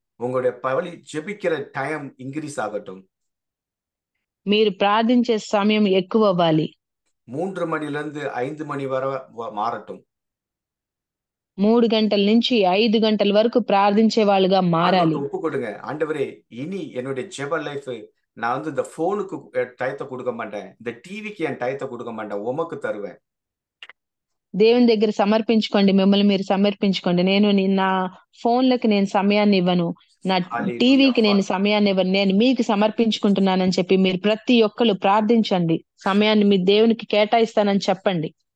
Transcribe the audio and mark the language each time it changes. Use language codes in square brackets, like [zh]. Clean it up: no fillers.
[ta] உங்களுடைய பலி ஜெபிக்கிற டைம் இன்க்ரீஸ் ஆகட்டும். [te] మీరు ప్రార్థించే సమయం ఎక్కువ అవ్వాలి. [ta] 3 மணிலிருந்து 5 மணி வரை மாறட்டும். [te] 3 గంటల నుంచి 5 గంటల వరకు ప్రార్థించే వాళ్ళుగా మారాలి. [ta] ஒப்பு கொடுங்க, ஆண்டவரே இனி என்னுடைய ஜெப லைஃப் நான் வந்து இந்த போனுக்கு டயத்தை கொடுக்க மாட்டேன், இந்த டிவிக்கு என் டயத்தை கொடுக்க மாட்டேன், உமக்கு தருவேன். [te] దేవుని దగ్గర సమర్పించుకోండి, మిమ్మల్ని మీరు సమర్పించుకోండి. నేను నా ఫోన్లకి నేను సమయాన్ని ఇవ్వను, నా టీవీకి నేను సమయాన్ని ఇవ్వను, నేను మీకు సమర్పించుకుంటున్నానని చెప్పి మీరు ప్రతి ఒక్కరు ప్రార్థించండి. సమయాన్ని మీ దేవునికి కేటాయిస్తానని చెప్పండి.